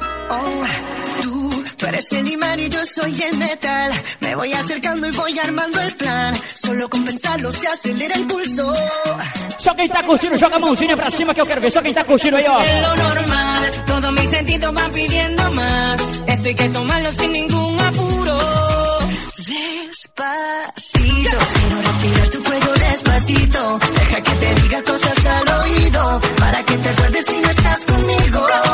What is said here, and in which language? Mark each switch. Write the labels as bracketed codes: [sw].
[es] Oh, tú eres el imán y yo soy el metal. Me voy acercando y voy armando el plan. Solo con pensarlo se acelera el pulso. [pt] Só quem tá curtindo, joga a mãozinha pra cima que eu quero ver. Só quem tá curtindo aí, ó. [es] É lo normal, todo mi sentido va pidiendo más. Esto hay que tomarlo sin ningún apuro. Despacito, quiero respirar tu cuello despacito. Deja que te diga cosas al oído, para que te acuerdes si no estás conmigo.